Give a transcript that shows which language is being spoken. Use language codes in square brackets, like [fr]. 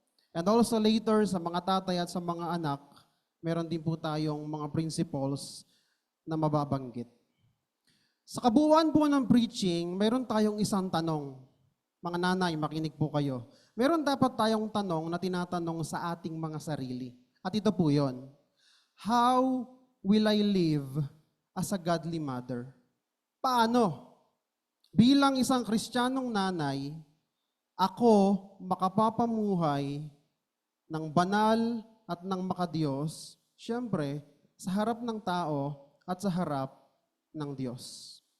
[en] And also later, [tl] sa mga tatay at sa mga anak, meron din po tayong mga principles na mababanggit. Sa kabuuan po ng preaching, meron tayong isang tanong. Mga nanay, makinig po kayo. Meron dapat tayong tanong na tinatanong sa ating mga sarili. At ito po yon. [en] How will I live as a godly mother? [tl] Paano? Bilang isang Kristiyanong nanay, ako makapapamuhay ng banal at ng makadiyos, siyempre, sa harap ng tao at sa harap ng Diyos.